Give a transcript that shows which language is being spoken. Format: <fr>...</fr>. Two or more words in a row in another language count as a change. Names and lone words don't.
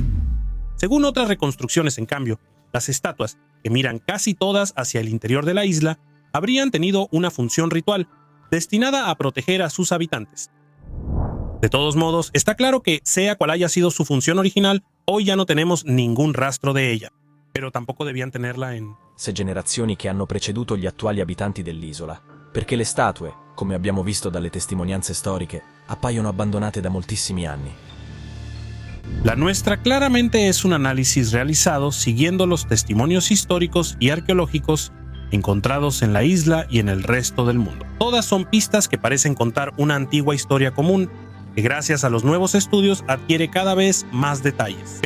<es>Según otras reconstrucciones, en cambio, las estatuas, que miran casi todas hacia el interior de la isla, habrían tenido una función ritual, destinada a proteger a sus habitantes. De todos modos, está claro que, sea cual haya sido su función original, hoy ya no tenemos ningún rastro de ella, pero tampoco debían tenerla en</es> <it>generazioni che hanno preceduto gli attuali abitanti dell'isola, perché le statue, come abbiamo visto dalle testimonianze storiche, appaiono abbandonate da moltissimi anni.</it> <es>La nuestra claramente es un análisis realizado siguiendo los testimonios históricos y arqueológicos encontrados en la isla y en el resto del mundo. Todas son pistas que parecen contar una antigua historia común, que gracias a los nuevos estudios adquiere cada vez más detalles.</es>